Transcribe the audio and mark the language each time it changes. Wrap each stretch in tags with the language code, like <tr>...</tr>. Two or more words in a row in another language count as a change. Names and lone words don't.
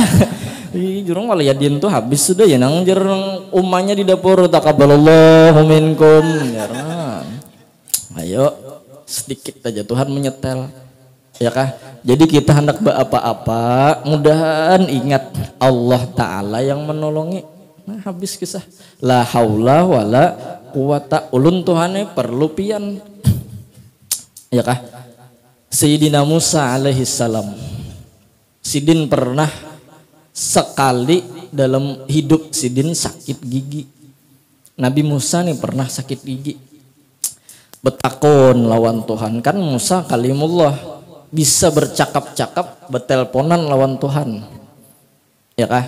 <bjn>Jurung waliyadin tuh habis sudah ya nang jar umahnya di dapur</bjn> <ar>taqabbalallahu minkum</ar> <bjn>jarang. Ayo sedikit aja Tuhan menyetel ya kah? Jadi kita hendak apa-apa mudahan ingat Allah Ta'ala yang menolongi. Nah habis kisah</bjn> <ar>la haula wala quwata</ar> <bjn>ulun Tuhane perlu pian ya kah? Sayyidina Musa alaihissalam Sidin pernah sekali dalam hidup Sidin sakit gigi. Nabi Musa nih pernah sakit gigi betakon lawan Tuhan kan Musa kalimullah bisa bercakap-cakap beteleponan lawan Tuhan ya kah?</bjn>